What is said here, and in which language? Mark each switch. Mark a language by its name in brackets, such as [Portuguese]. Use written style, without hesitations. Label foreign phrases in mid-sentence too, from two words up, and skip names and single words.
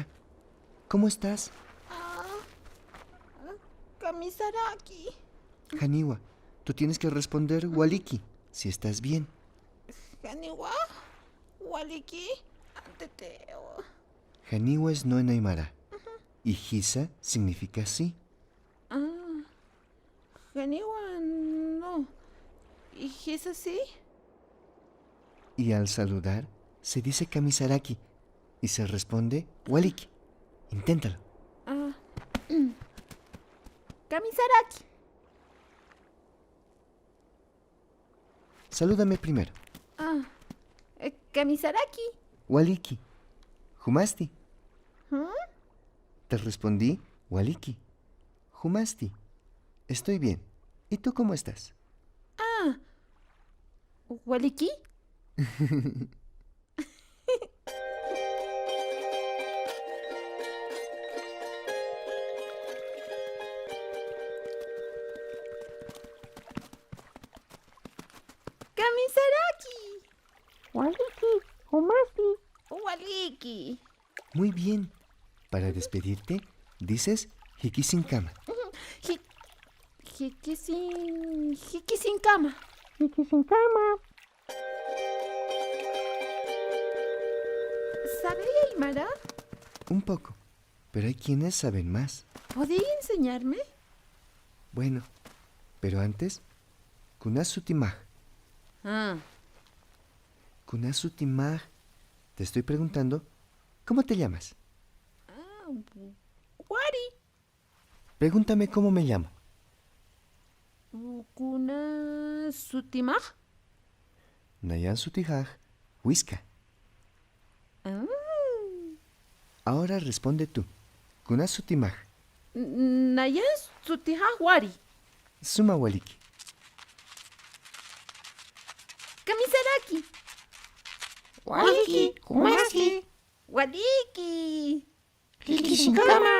[Spanish] ¿Cómo estás? [Aymara] Kamisaraki. Haniwa, [Spanish] tú tienes que responder Waliki, si estás bien. [Aymara] Haniwa, Waliki, Teteo. [Spanish] Haniwa es no en Aymara. Y Hisa significa sí. Haniwa no. ¿Y es así? Y al saludar, se dice Kamisaraki y se responde Waliki. Inténtalo. [Aymara] Kamisaraki. [Spanish] Salúdame primero. [Aymara] Kamisaraki. Waliki. Humasti. ¿Ah? [Spanish] Te respondí [Aymara] Waliki. Humasti. [Spanish] Estoy bien. ¿Y tú cómo estás? [Aymara] ¿Waliki? Kamisaraki. Waliki, Humasti. Waliki. [Spanish] Muy bien. Para despedirte, dices Hikisinkama. [Aymara] Hikisinkama. Hikisinkama. [Spanish] ¿Sabe Aymara? Un poco, pero hay quienes saben más. ¿Podría enseñarme? Bueno, pero antes, [Aymara] Kunasutimaj. Kunasutimaj. [Spanish] Te estoy preguntando, ¿cómo te llamas? Wari. Pregúntame cómo me llamo. [Aymara] Kunasutimaj. Nayan Sutijaj, Huisca. [Spanish] Ahora responde tú. [Aymara] Kunasutimaj. Nayan Sutijaj Wari. Suma Waliki. Kamisaraki. Waliki, Humasti. Waliki. Hikisinkama.